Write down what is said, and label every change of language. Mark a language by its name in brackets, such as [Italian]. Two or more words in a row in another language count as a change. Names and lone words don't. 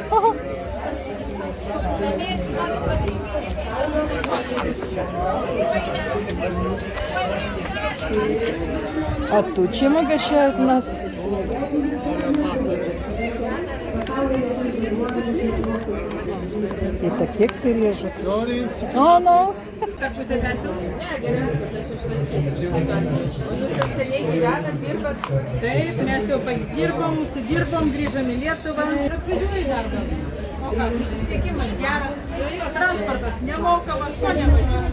[Russian] А тут чем угощают нас? Это кексы режут. [English] Oh, no. [Lithuanian] Taip, mes jau padirbom, užsidirbom, grįžom į Lietuvą. Ir atvažiuoju darbą. O ką, susisiekimas geras, transportas nemokamas, ko nevažiuoju.